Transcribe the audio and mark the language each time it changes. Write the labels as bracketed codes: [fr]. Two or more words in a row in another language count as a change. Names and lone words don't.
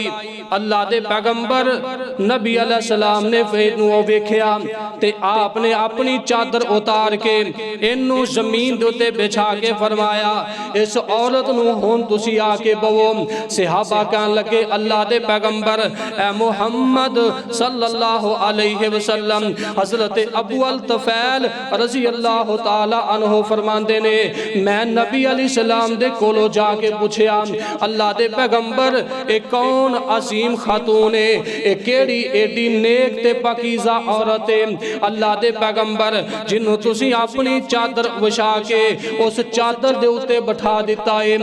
[pa] اللہ دے پیغمبر نبی [ar] عليه السلام [pa] نے فیر نوں ویکھیا تے آپنے اپنی چادر اتار کے اینوں زمین دے اتے بچھا کے فرمایا اس عورت نوں ہن تسی آ کے بہوو. صحابہ کہن لگے اللہ دے پیغمبر اے محمد [ar] صلى الله عليه وسلم. [pa] حضرت ابو الطفیل [ar] رضي الله تعالى عنه [pa] فرماندے نے میں نبی [ar] عليه السلام [pa] دے کولوں جا کے پچھیا اللہ دے پیغمبر اے کون عظیم خاتون ہے، اے کیہڑی ایڈی نیک تے پاکیزہ عورت ہے اللہ دے پیغمبر جنہوں تسی اپنی چادر وچھا کے اس چادر دے اتے بٹھا دتا ہے.